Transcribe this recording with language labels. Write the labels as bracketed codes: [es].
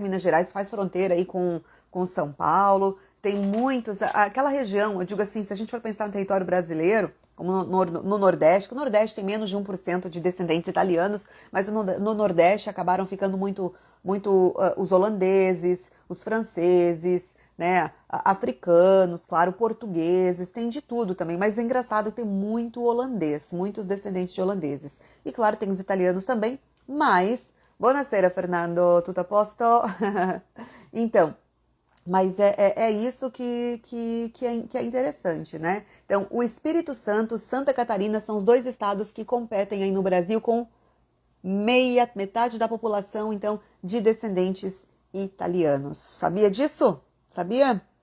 [pt] Minas Gerais faz fronteira aí com São Paulo. Tem muitos, aquela região, eu digo assim, se a gente for pensar no território brasileiro, como no Nordeste, que o Nordeste tem menos de 1% de descendentes italianos, mas no Nordeste acabaram ficando muito os holandeses, os franceses, né, africanos, claro, portugueses, tem de tudo também, mas é engraçado que tem muito holandês, muitos descendentes de holandeses. E claro, tem os italianos também, mas... [it] Buonasera, Fernando, tutto a posto? [pt] Então... Mas é isso que é interessante, né? Então, o Espírito Santo, Santa Catarina são os dois estados que competem aí no Brasil com metade da população, então, de descendentes italianos. Sabia disso? Sabia?